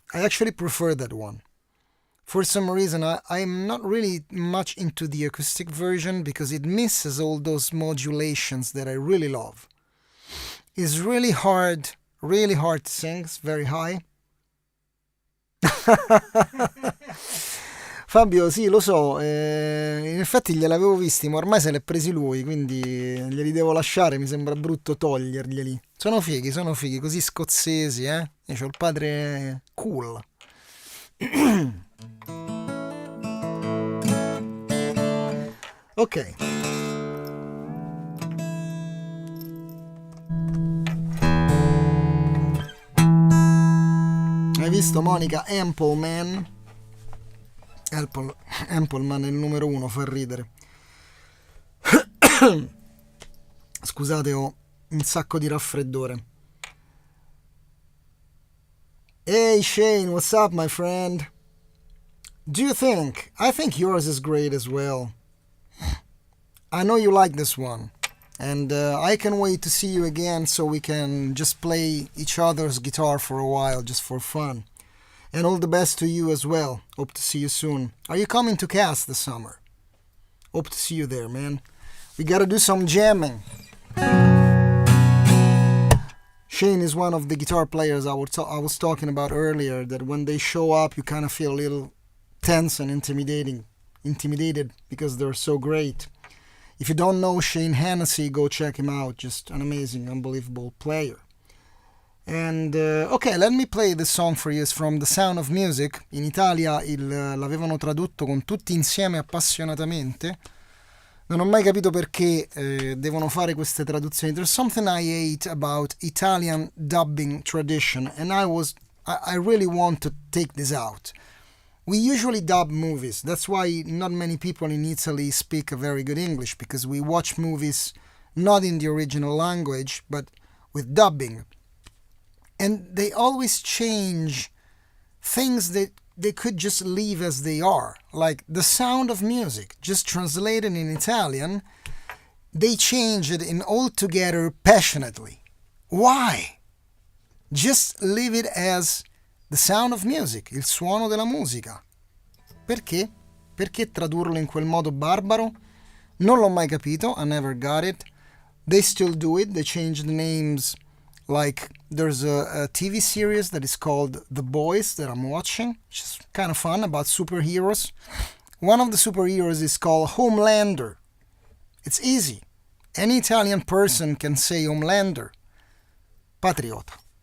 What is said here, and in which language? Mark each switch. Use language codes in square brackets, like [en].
[en] I actually prefer that one. For some reason, I'm not really much into the acoustic version because it misses all those modulations that I really love. It's really hard to sing, it's very high. [it] Fabio, sì, lo so, in effetti gliel'avevo visti, ma ormai se li è presi lui, quindi glieli devo lasciare, mi sembra brutto toglierglieli. Sono fighi, così scozzesi, eh? Io c'ho il padre cool. Ok. Hai visto Monica Ampleman? Ampleman è il numero 1, fa ridere. Scusate, ho un sacco di raffreddore. [en] Hey Shane, what's up my friend? Do you think? I think yours is great as well. I know you like this one. And I can wait to see you again so we can just play each other's guitar for a while, just for fun. And all the best to you as well. Hope to see you soon. Are you coming to Cass this summer? Hope to see you there, man. We gotta do some jamming. Shane is one of the guitar players I was talking about earlier, that when they show up you kind of feel a little tense and intimidated because they're so great. If you don't know Shane Hennessy, go check him out. Just an amazing, unbelievable player. And ok, let me play this song for you. It's from The Sound of Music. [it] In Italia l'avevano tradotto con Tutti insieme appassionatamente. Non ho mai capito perché devono fare queste traduzioni. [en] There's something I hate about Italian dubbing tradition, and I really want to take this out. We usually dub movies. That's why not many people in Italy speak a very good English, because we watch movies not in the original language, but with dubbing. And they always change things that they could just leave as they are. Like The Sound of Music, just translated in Italian, they change it in altogether passionately. Why? Just leave it as The Sound of Music, [it] il suono della musica. Perché? Perché tradurlo in quel modo barbaro? Non l'ho mai capito, [en] I never got it. They still do it, they change the names. Like, there's a TV series that is called The Boys that I'm watching, which is kind of fun, about superheroes. One of the superheroes is called Homelander. It's easy. Any Italian person can say Homelander. Patriota.